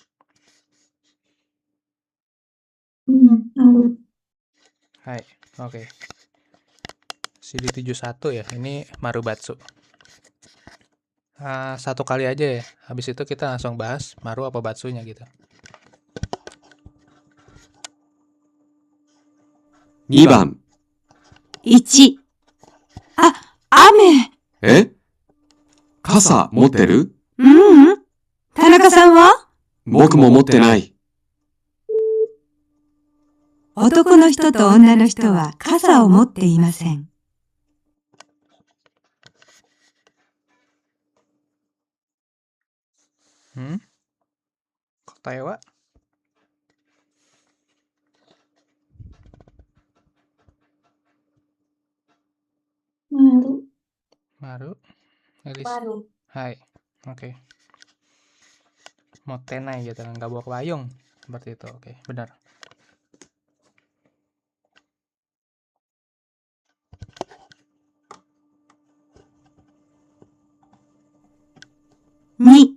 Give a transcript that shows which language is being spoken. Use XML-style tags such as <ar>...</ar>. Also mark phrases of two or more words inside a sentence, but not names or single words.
<ja>Aru.</ja> <id>Hai. Oke. CD71 ya. Ini Marubatsu. Satu kali aja ya. Habis itu kita langsung bahas Maru apa Batsunya gitu.</id> <ja>2 番。 1。あ、雨。え？傘持ってる？田中さんは？僕も持ってない。男の人と女の人は傘を持っていません。答えは Maru. Elis. Maru.</ja> <id>Hai. Oke. Motenai gitu kan, nggak bawa payung. Seperti itu. Oke, benar.</id> <ja>2。</ja>